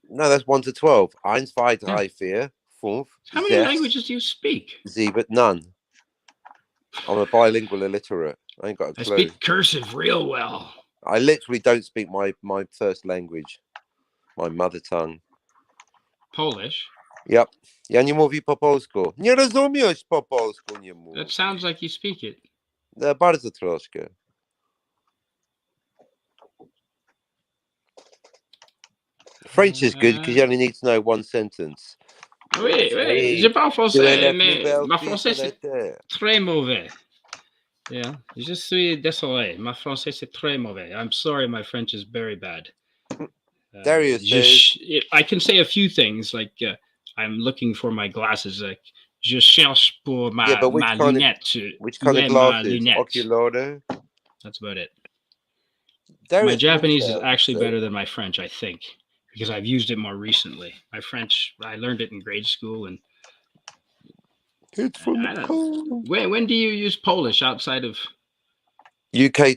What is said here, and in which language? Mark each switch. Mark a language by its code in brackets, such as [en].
[en] No, that's 1 to 12. 1, 2, 3, 4, 5. How many languages do you speak? 7, none. I'm a bilingual illiterate. I ain't got a clue. I speak cursive real well. I literally don't speak my first language, my mother tongue. Polish? [pl] Yep. Ja nie mówi po polsku. Nie rozumiesz po polsku, nie mówię. [en] That sounds like you speak it. [pl] Bardzo troszkę. [en] French is good because you only need to know one sentence. [fr] Oui, je parle français, mais ma français c'est très mauvais. Yeah, je suis désolé. My français c'est très mauvais. [en] I'm sorry, my French is very bad. Darius I can say a few things like I'm looking for my glasses. [fr] Like je cherche pour ma lunette. [en] Which kind of glasses? Oculare? That's about it. Darius my Japanese is actually better than my French, I think, because I've used it more recently. My French, I learned it in grade school, and it's from when do you use Polish outside of UK?